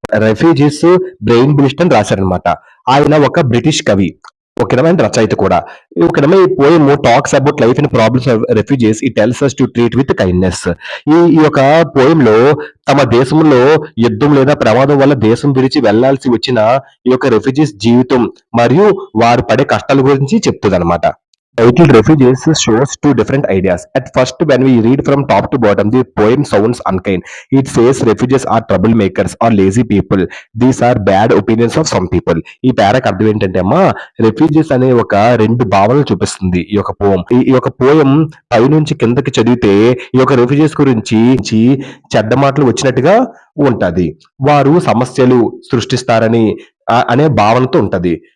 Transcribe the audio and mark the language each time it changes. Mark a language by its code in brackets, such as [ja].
[te] Refugees brain బిలిస్టన్ రాశారనమాట. ఆయన ఒక British కవి. ఓకేనా, అండ్ రచయిత కూడా. ఓకేనా. [en] ఈ poem talks about life and problems of refugees. It tells us to treat with kindness. [te] ఈ యొక్క పోయం లో తమ దేశంలో యుద్ధం లేదా ప్రమాదం వల్ల దేశం విడిచి వెళ్లాల్సి వచ్చిన ఈ యొక్క రెఫ్యూజీస్ జీవితం మరియు వారు పడే కష్టాల గురించి చెప్తుంది అనమాట. [en] Titled Refugees shows two different ideas. At first, when we read from top to bottom, the poem sounds unkind. It says refugees are troublemakers or lazy people. These are bad opinions of some people. [te] ఈ పేరాకి అర్థం ఏంటంటే అమ్మా, refugees అనే ఒక రెండు భావనలు చూపిస్తుంది ఈ యొక్క పోయం. ఈ యొక్క పోయం పైనుంచి కిందకి చదివితే ఈ యొక్క రెఫ్యూజీస్ గురించి చెడ్డ మాటలు వచ్చినట్టుగా ఉంటది. వారు సమస్యలు సృష్టిస్తారని అనే భావనతో ఉంటది.